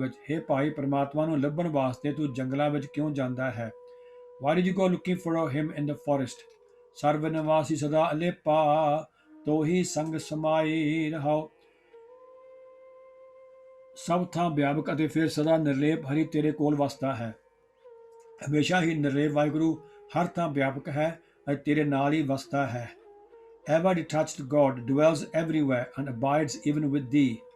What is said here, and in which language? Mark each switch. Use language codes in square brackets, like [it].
[pa] ਹੇ ਭਾਈ, ਪਰਮਾਤਮਾ ਨੂੰ ਲੱਭਣ ਵਾਸਤੇ ਤੂੰ ਜੰਗਲਾਂ ਵਿੱਚ ਕਿਉਂ ਜਾਂਦਾ ਹੈ? [en] Why did you go looking for him in the forest? [pa] ਸਰਵ ਨਿਵਾਸੀ ਸਦਾ ਅਲੇਪਾ, ਤੋਹੀ ਸੰਗ ਸਮਾਈ ਰਹਾਓ। ਸਭ ਥਾਂ ਵਿਆਪਕ ਅਤੇ ਫਿਰ ਸਦਾ ਨਿਰਲੇਪ ਹਰੀ ਤੇਰੇ ਕੋਲ ਵਸਦਾ ਹੈ। ਹਮੇਸ਼ਾ ਹੀ ਨਿਰਲੇਪ ਵਾਹਿਗੁਰੂ ਹਰ ਥਾਂ ਵਿਆਪਕ ਹੈ ਅਤੇ ਤੇਰੇ ਨਾਲ ਹੀ ਵਸਦਾ ਹੈ। [en] Ever detached God dwells everywhere and abides even with thee.